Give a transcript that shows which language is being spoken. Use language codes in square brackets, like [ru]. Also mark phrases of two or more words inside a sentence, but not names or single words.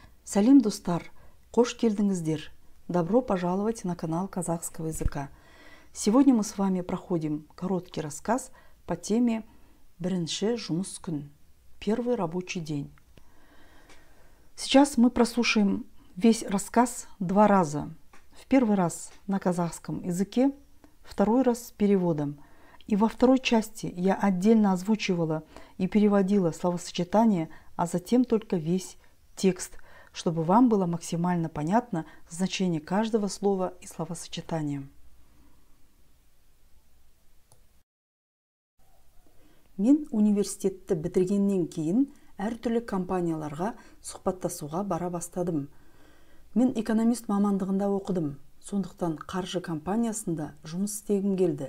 [kk] Салем, достар! Қош келдіңіздер! [ru] Добро пожаловать на канал казахского языка. Сегодня мы с вами проходим короткий рассказ по теме «Бірінші жұмыс күн». Первый рабочий день. Сейчас мы прослушаем весь рассказ два раза. В первый раз на казахском языке, второй раз с переводом. И во второй части я отдельно озвучивала и переводила словосочетания, а затем только весь текст, чтобы вам было максимально понятно значение каждого слова и словосочетания. [kk] Мен университетті бітіргеннен кейін әртүрлі компанияларға сұхбаттасуға бара бастадым. Мен экономист мамандығында оқыдым, сондықтан қаржы компаниясында жұмыс істегім келді.